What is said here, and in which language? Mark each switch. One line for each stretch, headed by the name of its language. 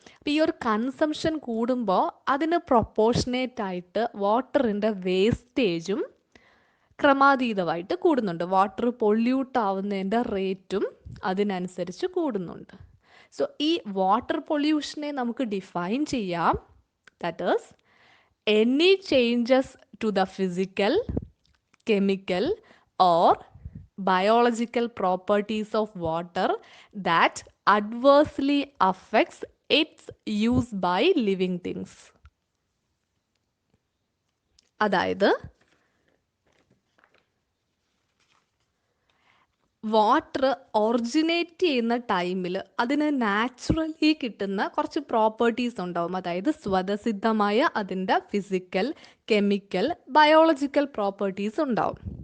Malayalam: അപ്പോൾ ഈ ഒരു കൺസംഷൻ കൂടുമ്പോൾ അതിന് പ്രൊപ്പോർഷനേറ്റ് ആയിട്ട് വാട്ടറിൻ്റെ വേസ്റ്റേജും ക്രമാതീതമായിട്ട് കൂടുന്നുണ്ട്. വാട്ടർ പൊല്യൂട്ട് ആവുന്നതിൻ്റെ റേറ്റും അതിനനുസരിച്ച് കൂടുന്നുണ്ട്. സോ ഈ വാട്ടർ പൊല്യൂഷനെ നമുക്ക് ഡിഫൈൻ ചെയ്യാം.
English: That is any changes to the physical, chemical or biological properties of water that adversely affects its use by living things.
Malayalam: അതായത് വാട്ടർ ഒറിജിനേറ്റ് ചെയ്യുന്ന ടൈമിൽ അതിന് നാച്ചുറലി കിട്ടുന്ന കുറച്ച് പ്രോപ്പർട്ടീസ് ഉണ്ടാവും. അതായത് സ്വതസിദ്ധമായ അതിൻ്റെ ഫിസിക്കൽ, കെമിക്കൽ, ബയോളജിക്കൽ പ്രോപ്പർട്ടീസ് ഉണ്ടാവും.